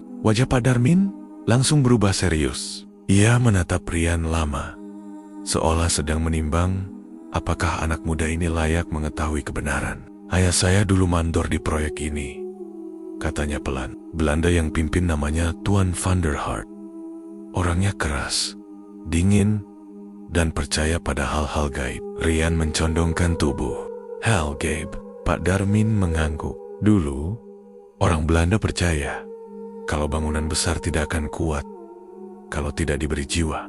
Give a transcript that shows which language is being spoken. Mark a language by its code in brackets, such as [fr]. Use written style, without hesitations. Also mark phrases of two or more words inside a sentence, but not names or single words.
[id] Wajah Pak Darmin langsung berubah serius. Ia menatap Rian lama, seolah sedang menimbang apakah anak muda ini layak mengetahui kebenaran. "Ayah saya dulu mandor di proyek ini," katanya pelan. "Belanda yang pimpin namanya Tuan van der Hart. Orangnya keras, dingin, dan percaya pada hal-hal gaib." Rian mencondongkan tubuh. "Hal gaib?" Pak Darmin mengangguk. "Dulu, orang Belanda percaya kalau bangunan besar tidak akan kuat kalau tidak diberi jiwa.